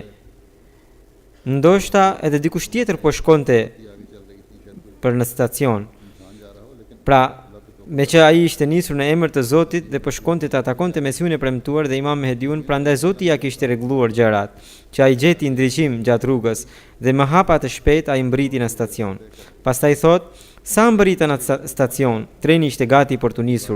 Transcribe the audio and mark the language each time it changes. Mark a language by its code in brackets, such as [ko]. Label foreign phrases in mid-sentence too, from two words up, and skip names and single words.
[sq] Ndoshta edhe dikush tjetër po shkonte [ur] آگے چل رہی تھی شاید کوئی [sq] për në stacion. [ur] انسان جا رہا ہو لیکن [sq] Pra, me që ai ishte nisur në emër të Zotit dhe po shkonte të atakonte Mesiun e premtuar dhe Imam Mehdiun, prandaj Zoti ja kishte rregulluar gjërat, që ai gjeti ndriçim gjatë rrugës dhe më hapa të shpejt ai mbriti në stacion. Pastaj thot, sa mbrita në stacion, treni ishte gati për të nisur.